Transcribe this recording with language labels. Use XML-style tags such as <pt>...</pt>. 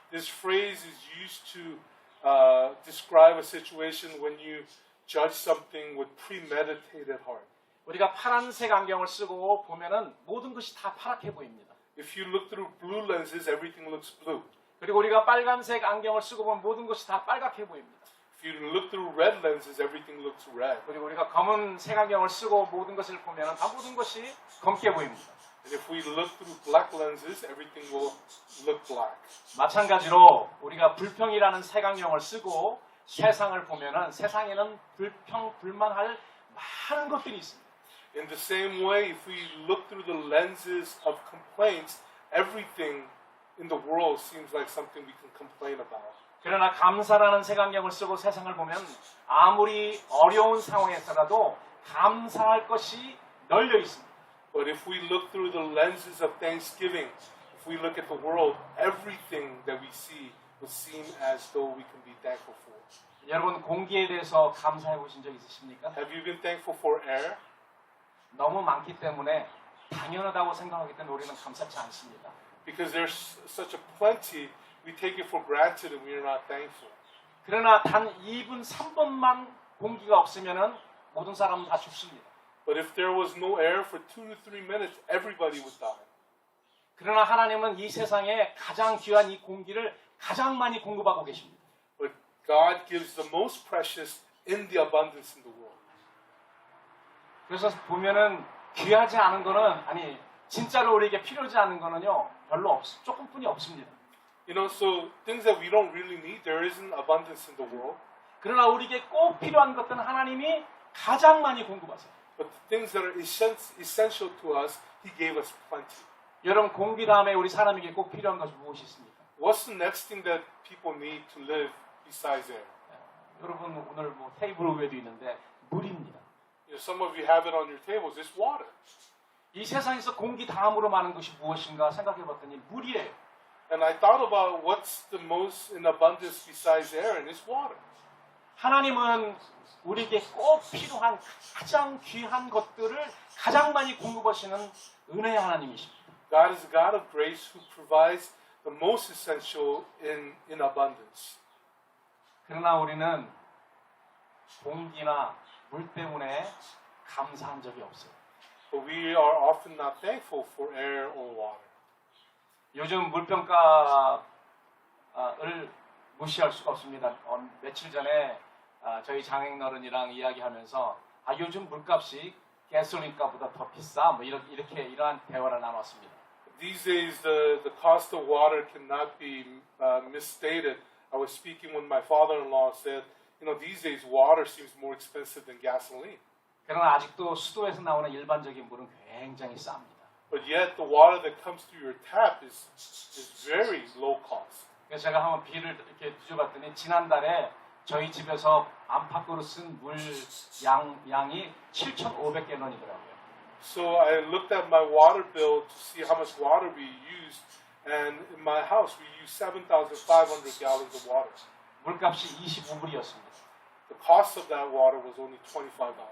<en>This phrase is used to describe a situation when you judge something with premeditated heart.</en> <ko>우리가 파란색 안경을 쓰고 보면은 모든 것이 다 파랗게 보입니다.</ko> <en>If you look through blue lenses, everything looks blue.</en> <ko>그리고 우리가 빨간색 안경을 쓰고 보면 모든 것이 다 빨갛게 보입니다.</ko> <en>If you look through red lenses, everything looks red.</en> <ko>그리고 우리가 검은색 안경을 쓰고 모든 것을 보면은 다 모든 것이 검게 보입니다.</ko> <en>And if we look through black lenses, everything will look black.</en> <ko>마찬가지로 우리가 불평이라는 색안경을 쓰고 세상을 보면은 세상에는 불평, 불만할 많은 것들이 있습니다.</ko> <en>In the same way, if we look through the lenses of complaints, everything in the world seems like something we can complain about.</en> <ko>그러나 감사라는 색안경을 쓰고 세상을 보면 아무리 어려운 상황에서라도 감사할 것이 널려 있습니다.</ko> <en>But if we look through the lenses of thanksgiving, if we look at the world, everything that we see would seem as though we can be thankful for.</en> <ko>여러분 공기에 대해서 감사해 보신 적 있으십니까?</ko> <en>Have you been thankful for air?</en> <ko>너무 많기 때문에 당연하다고 생각하기 때문에 우리는 감사치 않습니다.</ko> <en>Because there's such a plenty, we take it for granted and we are not thankful.</en> <ko>그러나 단 2분, 3분만 공기가 없으면은 모든 사람은 다 죽습니다.</ko> <en>But if there was no air for 2 to 3 minutes, everybody would die.</en> <ko>그러나 하나님은 이 세상에 가장 귀한 이 공기를 가장 많이 공급하고 계십니다.</ko> <en>But God gives the most precious in the abundance in the world.</en> <ko>그래서 보면은 귀하지 않은 거는 아니 진짜로 우리에게 필요하지 않은 거는요 별로 조금뿐이 없습니다.</ko> <en>You know, so things that we don't really need, there isn't abundance in the world.</en> <ko>그러나 우리에게 꼭 필요한 것들은 하나님이 가장 많이 공급하세요.</ko> <en>But the things that are essential to us, He gave us plenty.</en> <ko>여러분 공기 다음에 우리 사람에게 꼭 필요한 것이 무엇이 있습니까?</ko> <en>What's the next thing that people need to live besides air?</en> <ko>여러분 오늘 뭐 테이블 위에도 있는데 물입니다.</ko> <en>You know, some of you have it on your tables. It's water.</en> <ko>이 세상에서 공기 다음으로 많은 것이 무엇인가 생각해봤더니 물이에요.</ko> <en>And I thought about what's the most in abundance besides air, and it's water.</en> <ko>하나님은 우리에게 꼭 필요한 가장 귀한 것들을 가장 많이 공급하시는 은혜의 하나님이십니다.</ko> <en>God is a God of grace who provides the most essential in abundance.</en> <ko>그러나 우리는 공기나 물 때문에 감사한 적이 없어요.</ko> <en>But we are often not thankful for air or water.</en> <ko>요즘 물병가를 무시할 수가 없습니다. 며칠 전에 저희 장인어른이랑 이야기하면서 요즘 물값이 가솔린값보다 더 비싸 뭐 이렇게 이러한 대화를 나눴습니다.</ko> <en>These days, the cost of water cannot be misstated. I was speaking with my father-in-law. Said, you know, these days water seems more expensive than gasoline.</en> <ko>그러나 아직도 수도에서 나오는 일반적인 물은 굉장히 쌉니다.</ko> <en>But yet, the water that comes through your tap is very low cost.</en> <ko>그래서 제가 한번 비를 이렇게 뒤져봤더니 지난달에 저희 집에서 안팎으로 쓴 물 양이 7,500갤런이더라고요.</ko> <en>So I looked at my water bill to see how much water we used, and in my house we used 7,500 gallons of water.</en> <ko>물값이 25불이었습니다.</ko> <en>The cost of that water was only $25.</en>